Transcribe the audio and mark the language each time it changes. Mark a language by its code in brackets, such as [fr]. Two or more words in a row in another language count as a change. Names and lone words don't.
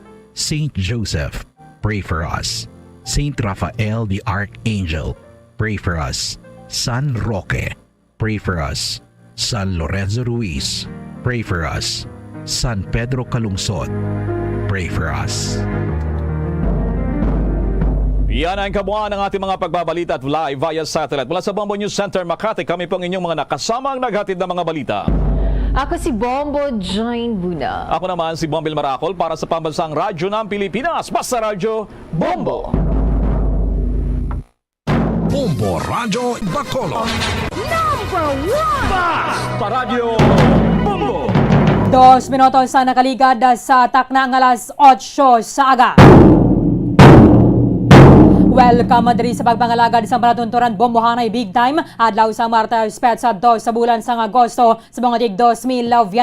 [en] Saint Joseph, pray for us. Saint Raphael the Archangel, pray for us. San Roque, pray for us. San Lorenzo Ruiz, pray for us. San Pedro Calungsod, pray for us. [tl] Yan ang kabuuan ng ating mga pagbabalita at live via satellite. Mula sa Bombo News Center, Makati, kami pong inyong mga nakasamang naghatid ng mga balita. Ako si Bombo Jane Buna. Ako naman si Bombil Maracol para sa Pambansang Radyo ng Pilipinas. Basta Radyo, Bombo! Bombo Radyo Bacolod. Number 1! Basta Radyo, Bombo! [hil] 2 minutos sa nakaligad sa taknang alas 8 sa aga. Welcome diri sa pagpangalagad sa Panatunturan Bombohanay [en] Big Time [hil] adlaw sa Martes sa 2 sa bulan sa Agosto sa mga tig 2022.